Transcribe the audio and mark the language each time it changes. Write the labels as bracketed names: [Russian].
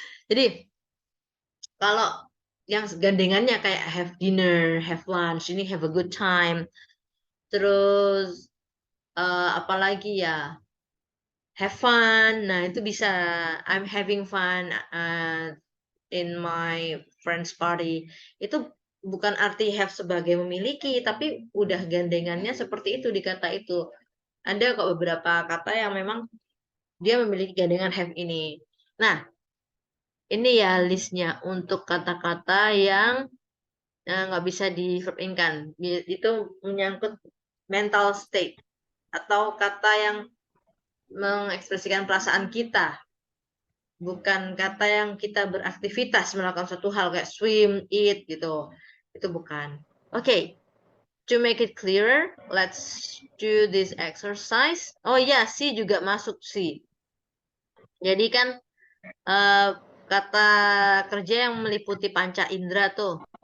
[Indonesian] Jadi kalau yang gandengannya kayak have dinner, have lunch, ini have a good time. Terus apalagi ya, have fun. Nah, itu bisa [English] I'm having fun in my friend's party. [Indonesian] Itu bukan arti have sebagai memiliki, tapi udah gandengannya seperti itu di kata itu. Ada kok beberapa kata yang memang dia memiliki gandengan have ini. Nah, ini ya listnya untuk kata-kata yang nggak bisa di verb in-kan. Itu menyangkut mental state atau kata yang mengekspresikan perasaan kita. Bukan kata yang kita beraktivitas melakukan suatu hal kayak swim, eat gitu. Itu bukan. Okay. [English] To make it clearer, let's do this exercise. [Indonesian] Oh ya, si juga masuk si. Jadi kan kata kerja yang meliputi panca indera tuh.